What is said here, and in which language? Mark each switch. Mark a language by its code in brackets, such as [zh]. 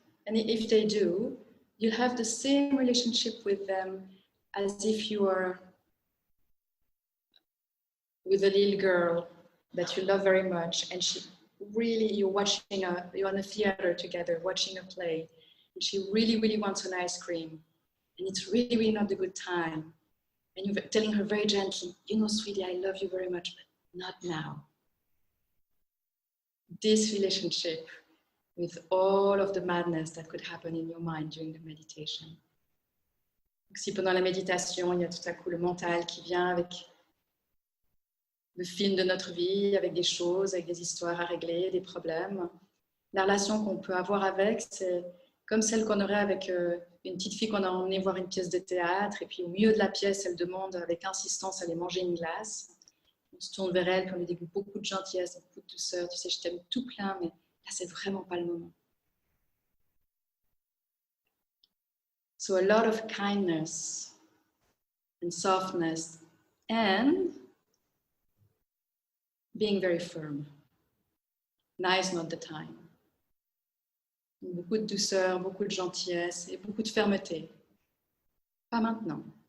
[en] And if they do, you'll have the same relationship with them as if you were with a little girl that you love very much, and she really, you're in a theater together, watching a play, and she really, really wants an ice cream, and it's really, really not a good time. And you're telling her very gently, you know, sweetie, I love you very much, but not now. This relationship with all of the madness that could happen in your mind during the meditation. [fr] Donc, si pendant la méditation, il y a tout à coup le mental qui vient avec le film de notre vie, avec des choses, avec des histoires à régler, des problèmes, la relation qu'on peut avoir avec, c'est comme celle qu'on aurait avec une petite fille qu'on a emmenée voir une pièce de théâtre, et puis au milieu de la pièce, elle demande avec insistance d'aller manger une glace. On se tourne vers elle, puis on lui dit beaucoup de gentillesse, beaucoup de douceur, tu sais, je t'aime tout plein, mais là, c'est vraiment pas le moment. [en] So a lot of kindness and softness and being very firm. Now is not the time. [fr] Beaucoup de douceur, beaucoup de gentillesse et beaucoup de fermeté. Pas maintenant.